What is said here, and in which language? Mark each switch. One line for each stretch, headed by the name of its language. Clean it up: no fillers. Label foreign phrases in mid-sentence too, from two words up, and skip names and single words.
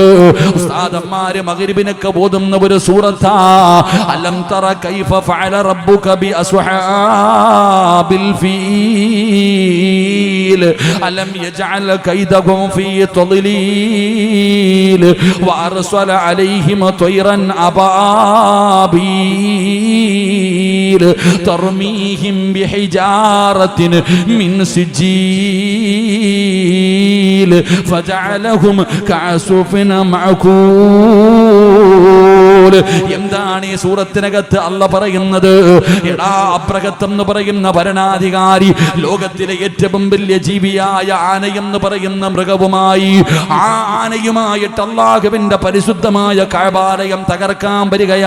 Malayalam: ഉസ്താദന്മാര് മഗ്രിബിനൊക്കെ ഓതുന്ന ഒരു സൂറത്താ,
Arabic: ألم تر كيف فعل ربك بأصحاب الفيل ألم يجعل كيدهم في تضليل وأرسل عليهم طيرا أبابيل ترميهم بحجارة من سجيل فجعلهم كعصف مأكول.
Malayalam: എന്താണ് ഈ സൂറത്തിനകത്ത് അല്ലാഹ് പറയുന്നത്? എടാ, അപ്രകത്തം എന്ന് പറയുന്ന ഭരണാധികാരി ലോകത്തിലെ ഏറ്റവും വലിയ ജീവിയായ ആനയെന്ന് പറയുന്ന മൃഗവുമായി, ആ ആനയുമായിട്ട് അള്ളാഹുവിന്റെ പരിശുദ്ധമായ കഅബാലയം തകർക്കാൻ വരികയാ.